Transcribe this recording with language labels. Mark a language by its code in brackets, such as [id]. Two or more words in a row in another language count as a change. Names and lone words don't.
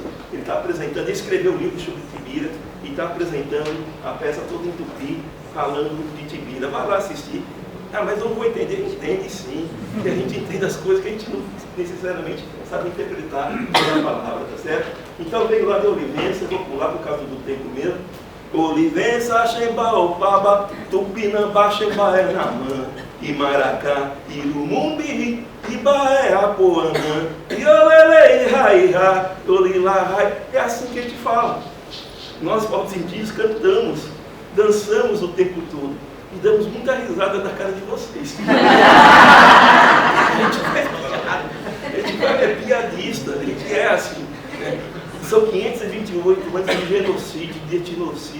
[pt] Ele está apresentando, ele escreveu um livro sobre Tibira e está apresentando a peça toda em tupi, falando de Tibira. Vai lá assistir. Ah, mas eu não vou entender. Entende sim, porque a gente entende as coisas que a gente não necessariamente sabe interpretar na palavra, tá certo? Então eu venho lá de Olivença, vou pular por causa do tempo mesmo. [tpn] Olivença, Xemba, Opaba, Tupinambá, Xemba, Namã, Imaracá, Irumumbi, Ibaé, Apoanã, Iolele, Rairá, Olilá, [pt] é assim que a gente fala. Nós, povos indígenas, cantamos, dançamos o tempo todo. E damos muita risada da cara de vocês. A gente é piadista, a gente é assim. Né? São 528 anos de genocídio, de etnocídio.